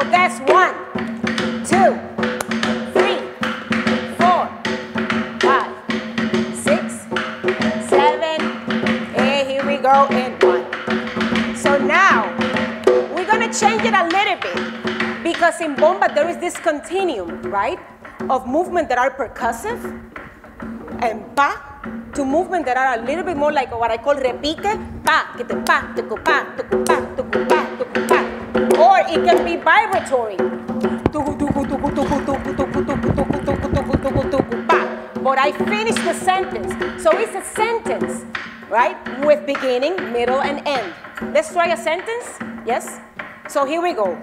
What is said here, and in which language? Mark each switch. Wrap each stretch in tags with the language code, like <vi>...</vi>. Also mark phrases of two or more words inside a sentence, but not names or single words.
<en>That's 1, 2, 3, 4, 5, 6, 7, and here we go. In 1. So now we're gonna change it a little bit because in bomba there is this continuum, right, of movement that are percussive and pa, to movement that are a little bit more like what I call repique, pa, que te pa, te pa, te pa, te pa, te pa. Or it can be vibratory. But I finish the sentence. So it's a sentence, right, with beginning, middle, and end. Let's try a sentence, yes? So here we go.</en>